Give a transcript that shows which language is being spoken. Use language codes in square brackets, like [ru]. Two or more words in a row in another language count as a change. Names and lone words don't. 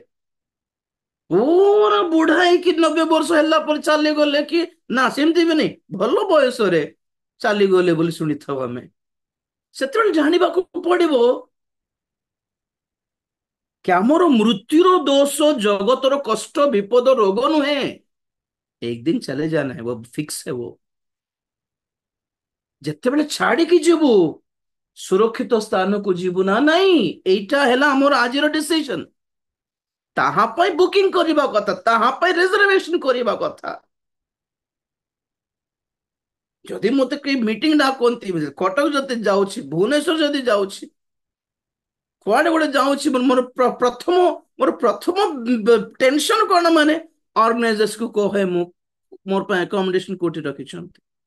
[or] ପୁରା ବୁଢା ହେଇକି 90 ବର୍ଷ ହେଲା ପରେ ଚାଲିଗଲେ କି ନା, ସେମିତି ବି ନାହିଁ, ଭଲ ବୟସରେ ଚାଲିଗଲେ ବୋଲି ଶୁଣିଥାଉ ଆମେ। ସେତେବେଳେ ଜାଣିବାକୁ ପଡିବ କି ଆମର ମୃତ୍ୟୁର ଦୋଷ ଜଗତର କଷ୍ଟ ବିପଦ ରୋଗ ନୁହେଁ। [hi] एक दिन चले जाना है, वो फिक्स है वो। [or] ଯେତେବେଳେ ଛାଡିକି ଯିବୁ, ସୁରକ୍ଷିତ ସ୍ଥାନକୁ ଯିବୁ ନା ନାଇଁ, ଏଇଟା ହେଲା ଆମର ଆଜିର ଡିସିଜନ। ତାହା ପାଇଁ ବୁକିଂ କରିବା କଥା, ତାହା ପାଇଁ ରିଜର୍ଭେସନ କରିବା କଥା। ଯଦି ମତେ କେହି [en] meeting, [or] କଟକ ଯଦି ଯାଉଛି, ଭୁବନେଶ୍ୱର ଯଦି ଯାଉଛି, କୁଆଡେ ଗୋଟେ ଯାଉଛି, ମୋର ପ୍ରଥମ ଟେନସନ କଣ, ମାନେ ଅର୍ଗାନାଇଜର୍ସ କୁ କହେ ମୁଁ ମୋର ପାଇଁ ଆକୋମୋଡେସନ କୋଉଠି ରଖିଛନ୍ତି।